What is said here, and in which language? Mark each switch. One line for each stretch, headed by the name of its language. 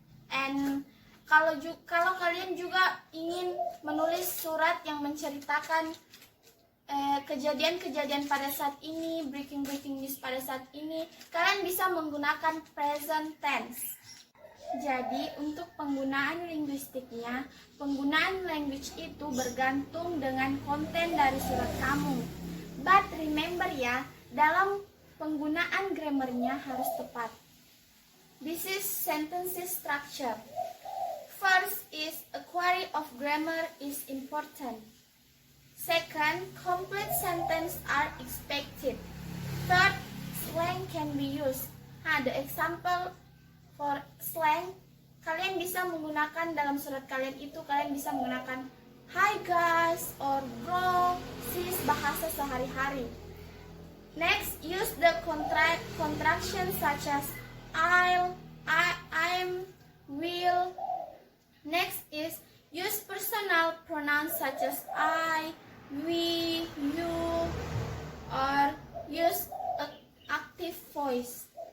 Indonesian: And kalau kalian juga ingin menulis surat yang menceritakan kejadian-kejadian pada saat ini, breaking news pada saat ini, kalian bisa menggunakan present tense. Jadi untuk penggunaan linguistiknya, penggunaan language itu bergantung dengan konten dari surat kamu.
English: But remember
Indonesian: ya, dalam penggunaan grammarnya harus tepat.
English: This is sentences structure. First is a query of grammar is important. Second, complete sentence are expected. Third, slang can be used. The example for slang,
Indonesian: kalian bisa menggunakan dalam surat kalian itu, kalian bisa menggunakan hi guys or bro, sis, bahasa sehari-hari.
English: Next, use the contractions such as I'll, I'm, will. Next is use personal pronouns such as I, we, you, or use active voice.